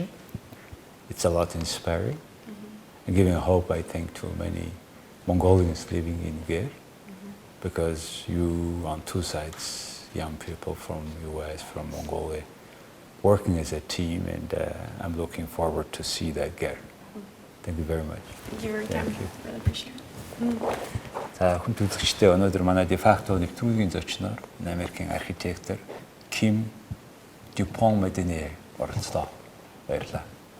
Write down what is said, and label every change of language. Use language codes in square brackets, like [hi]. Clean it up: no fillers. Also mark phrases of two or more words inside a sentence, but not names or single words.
[en] It's a lot inspiring and giving hope, I think, to many Mongolians living in Gär, because you on two sides, young people from US, from Mongolia, working as a team, and I'm looking forward to see that get. Thank you very much. Thank you for your time. Thank you. Really appreciate it. [mn] За хүн үзэгчдээ өнөөдөр манай дефакто нэвтрүүлгийн зочноор Америкийн архитектор Ким Дюпон Мадиние оролцлоо. Баярлалаа.